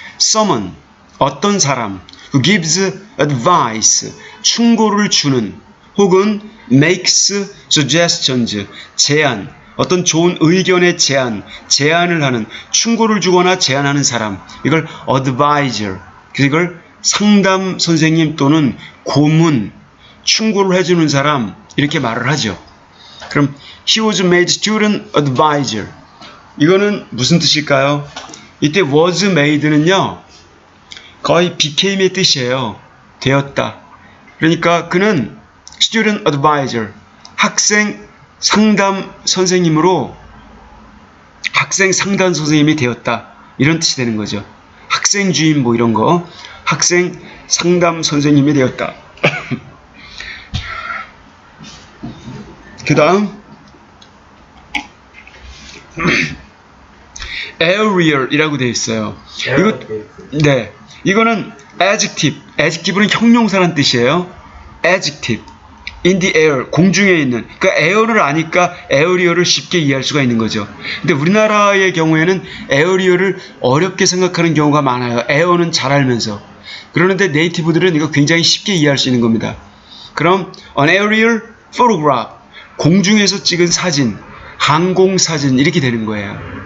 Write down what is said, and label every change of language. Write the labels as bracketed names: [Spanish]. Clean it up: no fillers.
[English] someone, [Korean] 어떤 사람, [English] who gives advice, [Korean] 충고를 주는, 혹은 [English] makes suggestions, [Korean] 제안, 어떤 좋은 의견의 제안을 하는, 충고를 주거나 제안하는 사람, 이걸 advisor, 이걸 상담 선생님 또는 고문, 충고를 해주는 사람, 이렇게 말을 하죠. 그럼 [English] he was made student advisor, [Korean] 이거는 무슨 뜻일까요? 이때 was made는요 거의 became의 뜻이에요. 되었다. 그러니까 그는 student advisor, 학생 상담 선생님으로 학생 상담 선생님이 되었다, 이런 뜻이 되는 거죠. 학생 주임 뭐 이런 거, 학생 상담 선생님이 되었다. 그 다음 aerial이라고 되어 있어요. 네, 이거는 adjective는 형용사란 뜻이에요. [English] adjective, in the air, [Korean] 공중에 있는. 그러니까 air를 아니까 aerial을 쉽게 이해할 수가 있는 거죠. 근데 우리나라의 경우에는 aerial을 어렵게 생각하는 경우가 많아요. air는 잘 알면서. 그러는데 네이티브들은 이거 굉장히 쉽게 이해할 수 있는 겁니다. 그럼 [English] an aerial photograph, [Korean] 공중에서 찍은 사진, 항공 사진, 이렇게 되는 거예요.